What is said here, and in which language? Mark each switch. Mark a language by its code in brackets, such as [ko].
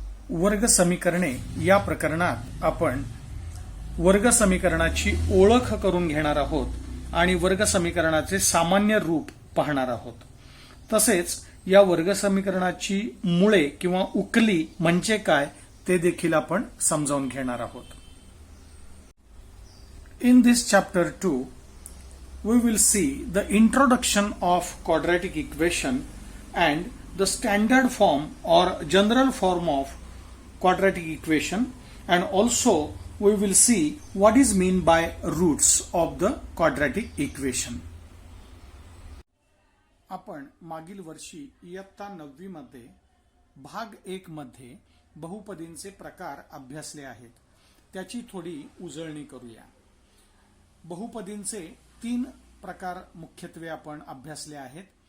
[mr] वर्ग समीकरणे या प्रकरणात आपण वर्ग समीकरणाची ओळख करून घेणार आहोत आणि वर्ग समीकरणाचे सामान्य रूप पाहणार आहोत. तसेच या वर्ग समीकरणाची मुळे किंवा उकली म्हणजे काय ते देखील आपण समजावून घेणार आहोत. [en] In this chapter 2 we will see the introduction of quadratic equation and the standard form or general form of quadratic equation, and also we will see what is mean by roots of the quadratic equation. [mr] आपण मागील वर्षी इयत्ता 9वी मध्ये भाग 1 मध्ये बहुपदींचे प्रकार अभ्यासले आहेत. त्याची थोडी उजळणी करूया. बहुपदींचे 3 प्रकार मुख्यत्वे आपण अभ्यासले आहेत.